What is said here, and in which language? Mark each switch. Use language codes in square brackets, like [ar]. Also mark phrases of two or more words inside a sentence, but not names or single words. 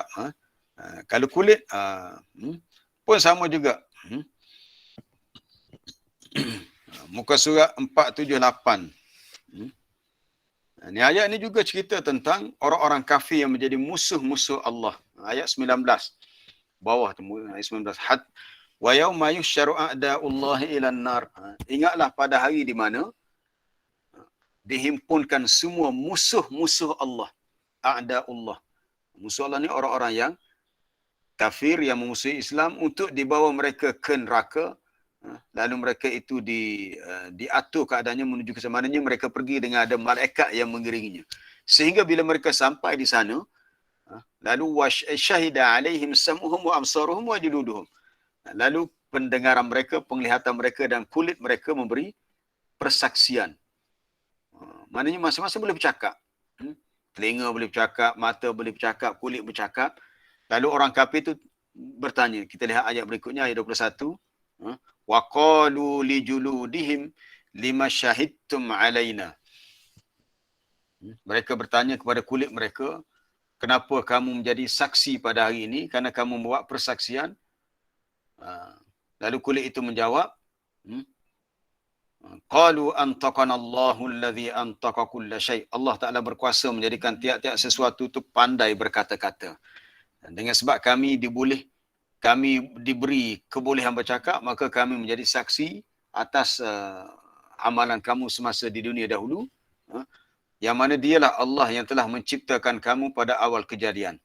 [ms] Kalau kulit pun sama juga. Muka surat 478. Ini ayat ni juga cerita tentang orang-orang kafir yang menjadi musuh-musuh Allah. Ayat 19. Bawah tu ayat 19. [ar] ويوم يحشر أعداء الله إلى النار. [ms] Ingatlah pada hari di mana dihimpunkan semua musuh-musuh Allah. [ar] أعداء الله. [ms] Musuh Allah ni orang-orang yang kafir yang memusuhi Islam, untuk dibawa mereka ke neraka, Lalu mereka itu diatur keadaannya menuju ke sana. Maknanya mereka pergi dengan ada malaikat yang mengiringinya. Sehingga bila mereka sampai di sana, lalu [ar] شهد عليهم سمعهم وأبصارهم وجلودهم. [ms] Lalu pendengaran mereka, penglihatan mereka dan kulit mereka memberi persaksian. Maknanya masing-masing boleh bercakap. Telinga boleh bercakap, mata boleh bercakap, kulit bercakap. Lalu orang kafir itu bertanya. Kita lihat ayat berikutnya, ayat 21. [ar] وقالوا لجلودهم لم شهدتم علينا. [ms] Mereka bertanya kepada kulit mereka, kenapa kamu menjadi saksi pada hari ini? Kerana kamu membuat persaksian. Lalu kulit itu menjawab, [ar] قالوا أنطقنا الله الذي أنطق كل شيء'. [ms] Allah Taala berkuasa menjadikan tiap-tiap sesuatu itu pandai berkata-kata. Dan dengan sebab kami diberi kebolehan bercakap, maka kami menjadi saksi atas amalan kamu semasa di dunia dahulu. Yang mana dialah Allah yang telah menciptakan kamu pada awal kejadian.